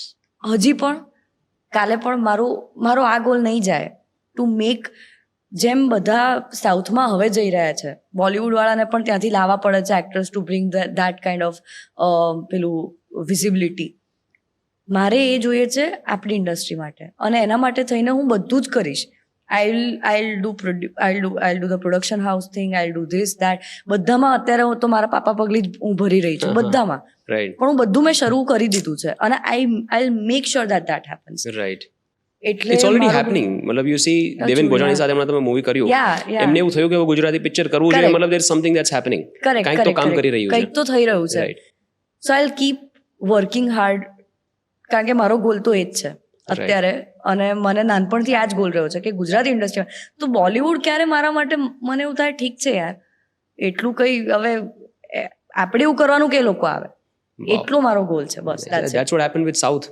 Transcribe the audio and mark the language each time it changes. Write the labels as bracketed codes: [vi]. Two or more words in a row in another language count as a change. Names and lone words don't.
[gu] હજી પણ, કાલે પણ મારો આ ગોલ નહીં જાય [en] to make, [gu] જેમ બધા સાઉથમાં હવે જઈ રહ્યા છે, બોલિવૂડ વાળાને પણ ત્યાંથી લાવવા પડે છે એક્ટર્સ [en] to bring that kind of [gu] પેલું વિઝિબિલિટી. મારે એ જોઈએ છે આપણી ઇન્ડસ્ટ્રી માટે, અને એના માટે થઈને હું બધું જ કરીશ. [en] I'll do the production house thing, I'll do this that. [gu] બધામાં અત્યારે હું તો મારા પાપા પગલી જ હું ભરી રહી છું બધામાં, પણ હું બધું મેં શરૂ કરી દીધું છે, અને [en] I'll make sure that happens. [gu] રાઈટ. એટલે [en] It's already happening. [gu] મતલબ [en] you see [gu] દેવેન ભોજાણી સાથે હમણાં તમે મૂવી કર્યું, એમને એવું થયું કે ગુજરાતી પિક્ચર કરવું જોઈએ, મતલબ [en] there something that's happening, [gu] કંઈક તો કામ કરી રહ્યું છે, કંઈક તો થઈ રહ્યું છે. સો [en] I'll keep working hard, [gu] કારણ કે મારો ગોલ તો એ જ છે અત્યારે, અને મને નાનપણથી આ જ ગોલ રહ્યો છે કે ગુજરાતી ઇન્ડસ્ટ્રીમાં તો બોલિવૂડ ક્યારે મારા માટે, મને એવું થાય ઠીક છે યાર, એટલું કંઈ હવે આપણે એવું કરવાનું કે લોકો આવે, એટલો મારો ગોલ છે બસ. [en] That's what happen with South.